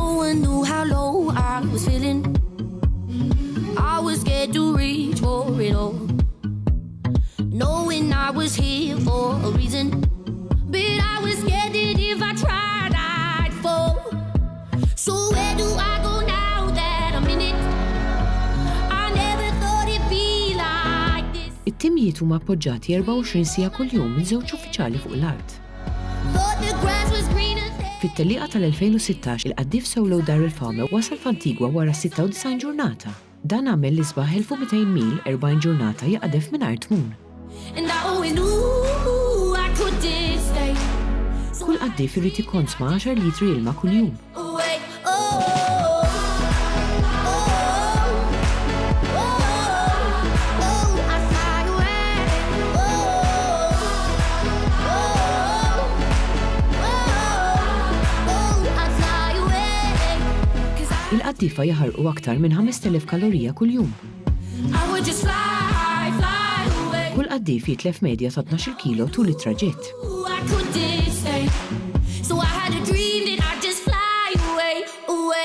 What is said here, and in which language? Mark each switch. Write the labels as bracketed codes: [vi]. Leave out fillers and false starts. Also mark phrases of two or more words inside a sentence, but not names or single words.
[en] No one knew how low I was feeling. I was scared to reach for it all, knowing I was here for a reason. But I was scared that if I tried, I'd fall. So where do I go now that I'm in it? I never thought it'd be like this. [mt] It-timijiet huma appoġġjati 24 siegħa kuljum minn żewġ uffiċjali fuq l-art. [en] Thought the grass was greener there. [mt] Fit-tellieqa tal-2016 il-qaddif Solo Daryl Farmer wasal f'Antigwa wara 96 ġurnata. Dan għamel li sbaħ 1200 mil 40 ġurnata jaqdef mingħajr tmun. [en] And I always knew I couldn't stay. [mt] Kull qaddif irid jikkonsma 10 litri ilma kuljum. [en] Away, oh, oh, oh, oh, I fly away. Oh, oh, oh, I fly away. 'Cause [mt] Il-qaddifa jaħarqu aktar minn 5000 kalorija kuljum. [en] I would just fly away. [mt] Kull qaddif jitlef medja ta' 12 kilo tul it-traġett. [en] I couldn't stay. So I had a dream that I'd just fly away, away.